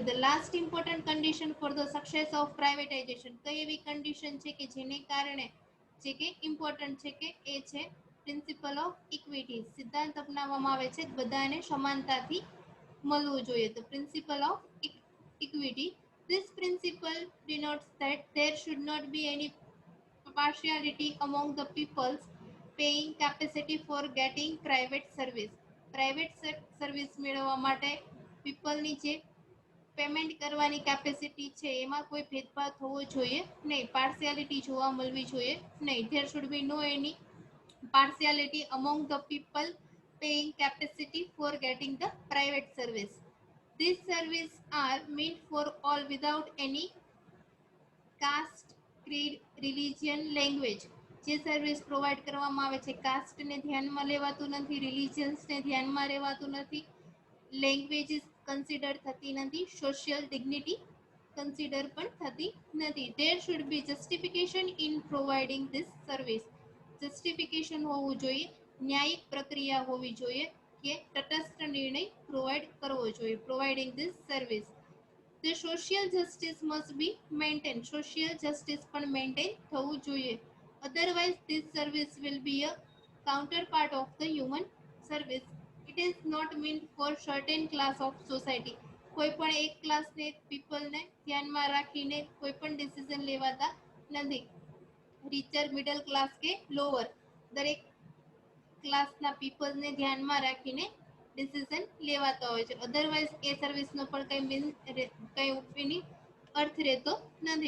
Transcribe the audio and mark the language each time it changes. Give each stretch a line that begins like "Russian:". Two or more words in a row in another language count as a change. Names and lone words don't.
English: the last important condition for the success of privatization.
Gujarati: કઈ એવી કન્ડિશન છે કે જેને કારણે જે કે ઇમ્પોર્ટન્ટ છે કે એ છે
English: principle of equity.
Gujarati: સિદ્ધાંત અપનાવવામાં આવે છે બધાને સમાનતાથી મળવું જોઈએ.
English: the principle of equity. This principle denotes that there should not be any partiality among the people's paying capacity for getting private service. private service
Gujarati: મેળવવા માટે પીપલની જે પેમેન્ટ કરવાની કેપેસિટી છે એમાં કોઈ ભેદભાવ થવો જોઈએ નહીં. પાર્શિયાલિટી જોવા મળવી જોઈએ નહીં.
English: there should be no any partiality among the people paying capacity for getting the private service. These services are meant for all without any caste, creed, religion, language.
Gujarati: જે સર્વિસ પ્રોવાઈડ કરવામાં આવે છે કાસ્ટને ધ્યાનમાં લેવાતું નથી, રિલિજન્સને ધ્યાનમાં લેવાતું નથી, લેંગ્વેજીસ કન્સિડર થતી નથી,
English: social dignity
Gujarati: કન્સિડર પણ થતી નથી.
English: There should be justification in providing this service.
Gujarati: જસ્ટિફિકેશન હોવું જોઈએ, ન્યાયિક પ્રક્રિયા હોવી જોઈએ કે તટસ્થ નિર્ણય પ્રોવાઈડ કરવો જોઈએ.
English: providing this service. The social justice must be maintained. Social justice
Gujarati: પણ maintain થવું જોઈએ.
English: Otherwise, this service will be a counterpart of the human service. It is not meant for certain class of society.
Gujarati: કોઈ પણ એક ક્લાસને પીપલને ધ્યાનમાં રાખીને કોઈ પણ ડિસિઝન લેવાતા નથી. રીચર,
English: middle class
Gujarati: કે લોઅર દરેક ક્લાસના પીપલને ધ્યાનમાં રાખીને ડિસિઝન લેવાતા હોય છે. અધરવાઇઝ એ સર્વિસનો પણ કઈ એની અર્થ રહેતો નથી.